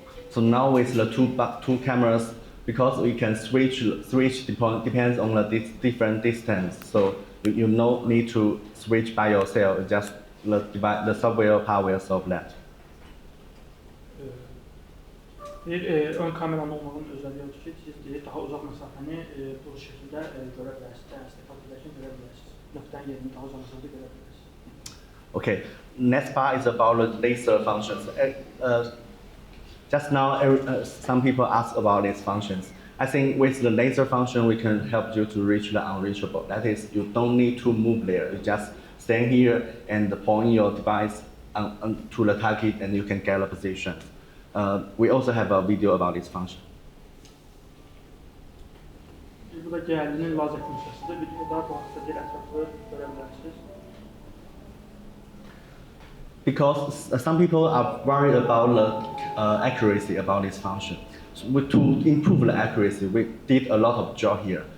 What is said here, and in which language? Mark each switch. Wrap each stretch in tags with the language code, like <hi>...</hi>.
<en>So now with the two cameras, because we can switch depends on the different distance. So you no need to switch by yourself. Just the software part will solve that.</en> <az>Ön kameranın olmağının özəlliyi odur ki, siz daha uzaq məsafəni bu şəkildə görə bilərsiniz. Dəstək edirkən görə bilərsiniz. Nöqtənin yerini daha uzaq məsafədə görə bilərsiniz.</az> <en>Okay, next part is about the laser functions. Just now, some people asked about these functions. I think with the laser function, we can help you to reach the unreachable. That is, you don't need to move there. You just stand here and point your device to the target, and you can get a position. We also have a video about this function.</en> <az>Bu da gəldinin lazer funksiyasıdır. Videoda bu haqda bir ətraflı görə bilərsiniz.</az> <en>Because some people are worried about the accuracy about this function. So to improve the accuracy, we did a lot of job here.</en>